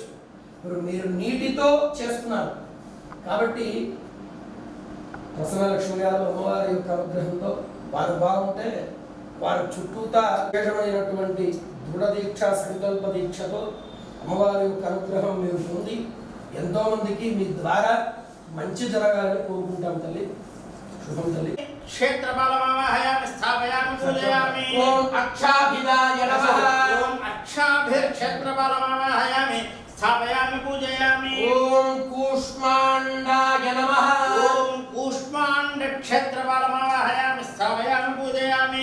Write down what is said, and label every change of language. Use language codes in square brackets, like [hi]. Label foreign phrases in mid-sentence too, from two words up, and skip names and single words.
[te] ఇప్పుడు మీరు నీటితో చేస్తున్నారు కాబట్టి ప్రసన్న లక్ష్మి గారు అమ్మవారి యొక్క అనుగ్రహంతో వారు బాగుంటే వారి చుట్టూతా విశేషమైనటువంటి దృఢ దీక్ష సంకల్ప దీక్షతో అమ్మవారి యొక్క అనుగ్రహం మీరు పొంది ఎంతో మందికి మీ ద్వారా మంచి జరగాలని కోరుకుంటాం తల్లి. శుభం తల్లి. [sa] क्षेत्रपालमावाहयामि स्थापयामि पूजयामि ओम अक्षाभिदाय नमः. ओम अक्षाभिर्क्षेत्रपालमावाहयामि स्थापयामि पूजयामि ओम कूष्मांडाय नमः. ओम कूष्मांडक्षेत्रपालमावाहयामि स्थापयामि पूजयामि